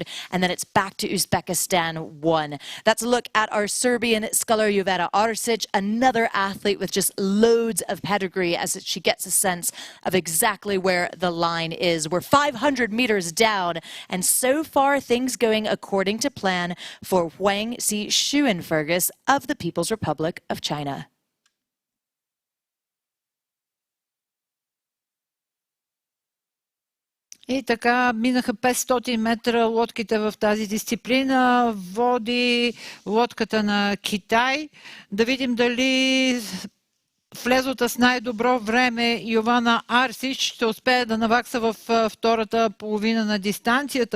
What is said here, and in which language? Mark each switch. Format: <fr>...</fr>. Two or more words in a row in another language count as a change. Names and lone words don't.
<en>And then it's back to Uzbekistan 1. That's a look at our Serbian sculler, Jovana Arsic, another athlete with just loads of pedigree as she gets a sense of exactly where the line is. We're 500 meters down, and so far things going according to plan for Huang Xi Schuenfergus of the People's Republic of China.</en> <bg>И така минаха 500 метра лодките в тази дисциплина. Води лодката на Китай. Да видим дали влезлата с най-добро време Йована Арсич ще успее да навакса в втората половина на дистанцията.</bg>